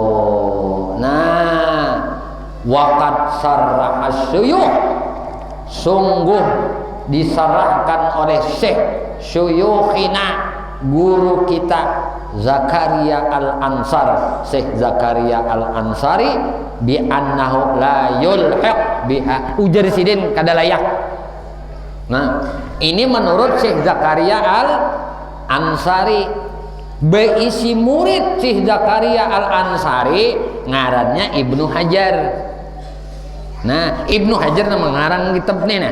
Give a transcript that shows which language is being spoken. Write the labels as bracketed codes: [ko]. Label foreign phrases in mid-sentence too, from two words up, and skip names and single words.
[bjn] Nah, [ar] وقد صرح الشيوخ, [bjn] sungguh diserahkan oleh Syekh Syuyukhina, guru kita Zakaria Al-Ansar, Syekh Zakaria Al-Ansari, [ar] بأنه لا يلحق بها, [bjn] ujar sidin kada layak. Nah, ini menurut Syekh Zakaria Al-Ansari. Beisi murid Syekh Zakaria Al-Ansari ngarannya Ibnu Hajar. Nah, Ibnu Hajar nama ngaran kitabnya.